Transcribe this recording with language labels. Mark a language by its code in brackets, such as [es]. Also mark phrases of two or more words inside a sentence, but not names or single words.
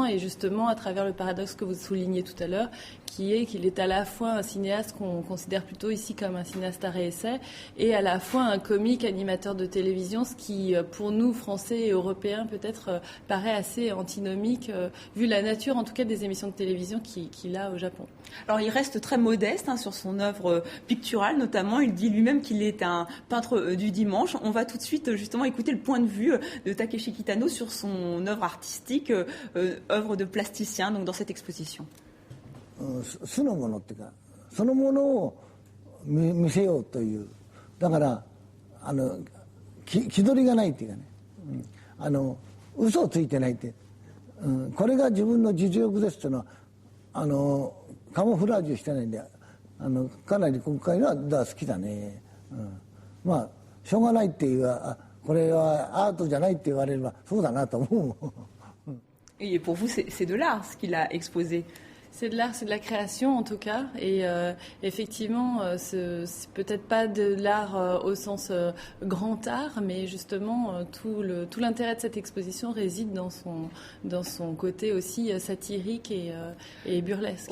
[fr] Et justement, à travers le paradoxe que vous soulignez tout à l'heure, qui est qu'il est à la fois un cinéaste qu'on considère plutôt ici comme un cinéaste art et essai, et à la fois un comique animateur de télévision, ce qui, pour nous, Français et Européens, peut-être paraît assez antinomique, vu la nature, en tout cas, des émissions de télévision qu'il a au Japon. Alors, il reste très modeste sur son œuvre picturale, notamment. Il dit lui-même qu'il est un peintre du dimanche. On va tout de suite, justement, écouter le point de vue de Takeshi Kitano sur son œuvre artistique, œuvre de plasticien, donc dans cette exposition. [ja] 素のものっていうかそのものを見せようというだから気取りがないっていうかね、嘘をついてないって、これが自分の実力ですっていうのはカモフラージュしてないんでかなり今回のは好きだね、まあしょうがないっていうこれはアートじゃないって言われればそうだなと思う。 [fr] Et pour vous, c'est de l'art ce qu'il a exposé. C'est de l'art, c'est de la création en tout cas, et effectivement, c'est peut-être pas de l'art au sens grand art, mais justement tout l'intérêt de cette exposition réside dans son côté aussi satirique et burlesque.